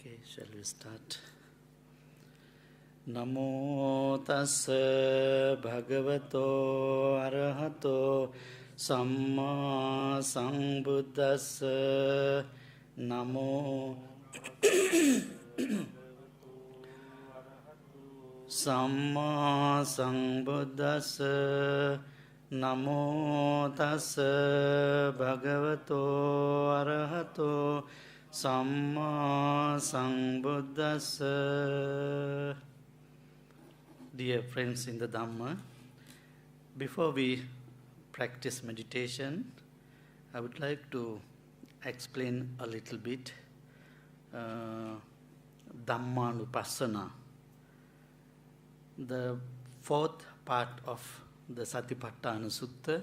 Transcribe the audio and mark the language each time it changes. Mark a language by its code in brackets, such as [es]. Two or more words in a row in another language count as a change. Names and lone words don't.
[en] Shall we start? [pi] Namo tassa bhagavato arahato samma sambuddhassa. Namo samma sambuddhassa. Namo tassa bhagavato arahato samma sambuddhassa. [en] Dear friends in the Dhamma, before we practice meditation, I would like to explain a little bit Dhammanupassana, the fourth part of the Satipatthana Sutta.